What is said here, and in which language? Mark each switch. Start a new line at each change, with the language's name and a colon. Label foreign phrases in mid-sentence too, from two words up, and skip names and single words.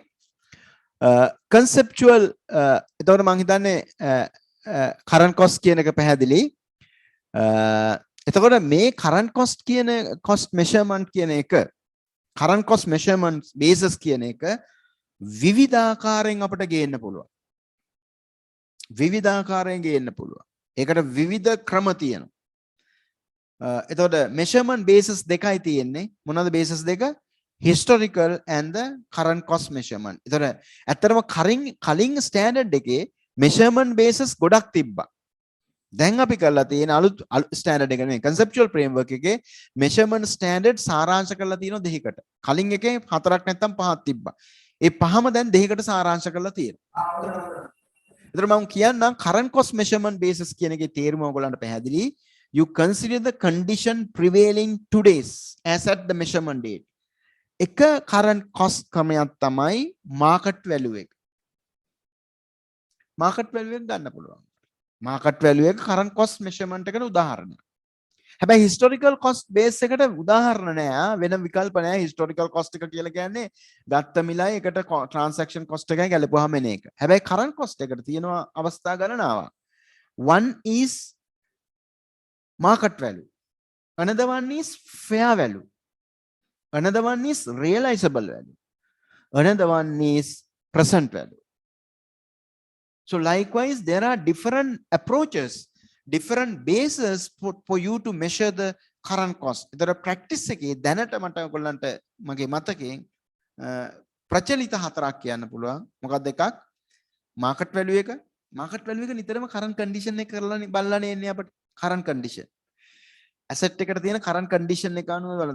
Sinhala: conceptual එතකොට මම හිතන්නේ
English: current cost
Sinhala: කියන එක පැහැදිලි. එතකොට මේ
English: current cost
Sinhala: කියන
English: cost measurement
Sinhala: කියන එක
English: current cost measurement basis
Sinhala: කියන එක විවිධාකාරයෙන් අපිට ගේන්න පුළුවන්. විවිධාකාරයෙන් ගේන්න පුළුවන්. ඒකට විවිධ ක්‍රම තියෙනවා. එතකොට
English: measurement basis
Sinhala: දෙකයි තියෙන්නේ. මොනවද basis දෙක?
English: historical and the current cost measurement.
Sinhala: ඒතර ඇත්තටම කලින් ස්ටෑන්ඩඩ් එකේ
English: measurement basis
Sinhala: ගොඩක් තිබ්බා. දැන් අපි කරලා තියෙන අලුත් ස්ටෑන්ඩඩ් එක නෙමෙයි
English: conceptual framework
Sinhala: එකේ
English: measurement standard
Sinhala: සාරාංශ කරලා තියෙනවා දෙකකට. කලින් එකේ 4ක් නැත්නම් 5ක් තිබ්බා. ඒ පහම දැන් දෙකකට සාරාංශ කරලා තියෙනවා. ඒතර මම කියන්නම්
English: current cost measurement basis
Sinhala: කියන එකේ තේරුම ඔයගොල්ලන්ට පැහැදිලි.
English: You consider the condition prevailing today's as at the measurement date.
Sinhala: එක
English: current cost
Sinhala: ක්‍රමයක් තමයි
English: market value
Sinhala: එක.
English: market value
Sinhala: එක ගන්න පුළුවන්.
English: market value
Sinhala: එක
English: current cost measurement
Sinhala: එකට උදාහරණයක්. හැබැයි
English: historical cost base
Sinhala: එකට උදාහරණ නෑ. වෙන විකල්ප නෑ.
English: historical cost
Sinhala: එක කියලා කියන්නේ ගත්ත මිලයි එකට
English: transaction cost
Sinhala: එකයි ගැලපුවාම එන එක. හැබැයි
English: current cost
Sinhala: එකට තියෙනවා අවස්ථා ගණනාවක්.
English: One is market value. Another one is fair value. Another one is realizable value. Another one is present value. So likewise, there are different approaches, different bases for you to measure the current cost. There are practice
Sinhala: එකේ දැනට මට ඔයගොල්ලන්ට මගේ මතකයෙන් ප්‍රචලිත හතරක් කියන්න පුළුවන්. මොකක්ද එකක්?
English: market value
Sinhala: එක.
English: market value
Sinhala: එක නිතරම
English: current condition
Sinhala: එක කරලා බලලානේ එන්නේ අපිට.
English: current condition.
Sinhala: asset එකට තියෙන
English: current condition
Sinhala: එක අනුව බලන්න.